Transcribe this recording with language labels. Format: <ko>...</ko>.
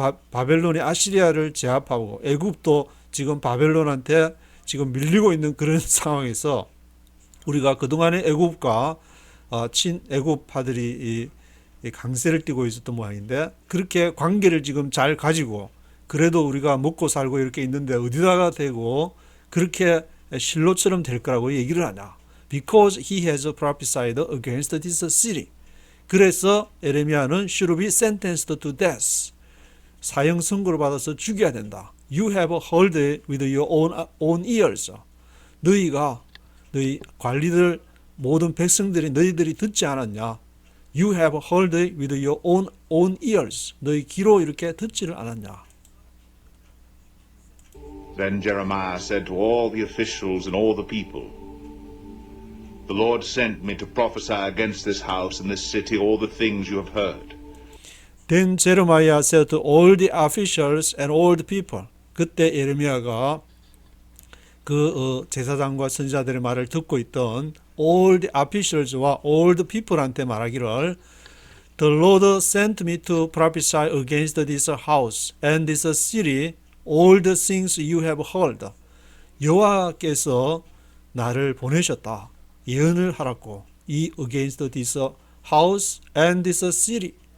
<ko>바벨론이 아시리아를 제압하고 애굽도 지금 바벨론한테 지금 밀리고 있는 그런 상황에서 우리가 그동안에 애굽과 친애굽파들이 이 강세를 띠고 있었던 모양인데 그렇게 관계를 지금 잘 가지고 그래도 우리가 먹고 살고 이렇게 있는데 어디다가 대고 그렇게 실로처럼 될 거라고 얘기를 하냐.</ko> <en>Because he has prophesied against this city.</en> <ko>그래서 예레미야는 should be sentenced to death. 사형 선고를 받아서 죽여야 된다.</ko> <en>You have heard it with your own ears.</en> <ko>너희 관리들 모든 백성들이 너희들이 듣지 않았냐?</ko> <en>You have heard it with your own ears.</en> <ko>너희 귀로 이렇게 듣지를 않았냐?</ko> <en>Then Jeremiah said to all the officials and all the people, The Lord sent me to prophesy against this house and this city all the things you have heard. Then Jeremiah said to all the officials and all the people.</en> <ko>그때 예레미야가 그 제사장과 선지자들의 말을 듣고 있던</ko> <en>all the officials</en> <ko>와</ko> <en>all the people</en> <ko>한테 말하기를</ko> <en>The Lord sent me to prophesy against this house and this city all the things you have heard.</en> <ko>여호와께서 나를 보내셨다. 예언을 하라고. 이</ko> <en>against this house and this city.</en>